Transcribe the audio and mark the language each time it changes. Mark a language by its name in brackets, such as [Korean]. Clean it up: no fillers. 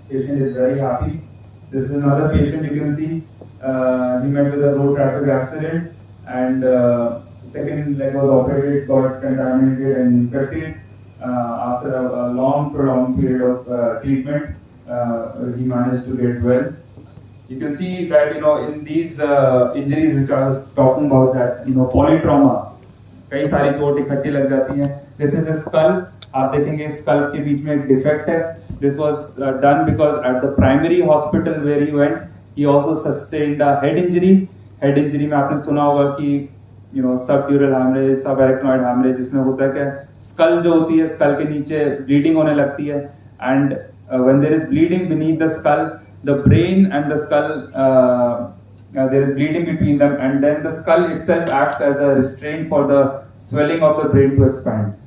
[English] Patient is very happy. This is another patient. You can see he met with a road traffic accident, and second leg was operated, got contaminated and infected. After a long, prolonged period of treatment, he managed to get well. You can see that in these injuries which I was talking about, that polytrauma, [Hindi] कई सारी चोट इकट्ठी लग जाती हैं. [English] This is a skull. [Hindi] आप देखेंगे school के बीच में एक डिफेक्ट है. [English] This was done because at the primary hospital where he went, he also sustained a head injury. Head injury [Hindi] में आपने सुना होगा कि [English] subdural hemorrhage, subarachnoid hemorrhage, [Hindi] जिसमें होता है कि स्कल जो होती है, स्कल के नीचे ब्लीडिंग होने लगती है, [English] and when there is bleeding beneath the skull, the brain and the skull, there is bleeding between them, and then the skull itself acts as a restraint for the swelling of the brain to expand.